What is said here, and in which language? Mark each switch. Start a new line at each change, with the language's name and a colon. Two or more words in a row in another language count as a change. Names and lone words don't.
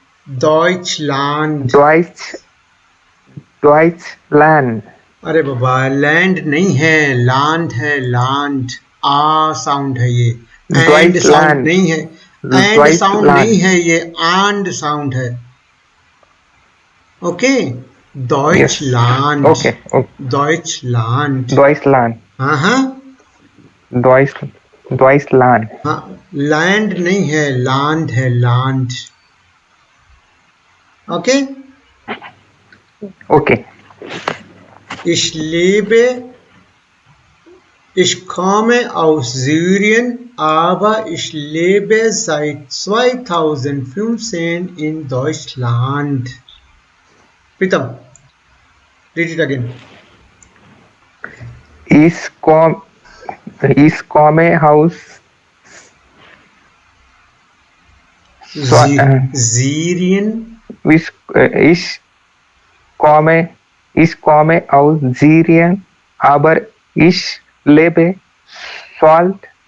Hindi: अरे बाबा, लैंड नहीं है, लैंड है, लैंड. आ साउंड है ये. एंड साउंड नहीं है. एंड साउंड नहीं है ये, आंड साउंड है. ओके. Deutschland. Okay. Deutschland. हाँ. Deutschland. हाँ, लैंड नहीं है, लैंड है, लैंड. ओके. Okay.
German: Ich komme aus Syrien, aber ich lebe seit 2015 in Deutschland.
English: Pritam, read it again.
German: Ich komme aus Syrien. Ich komme aus Syrien, aber ich lebe seit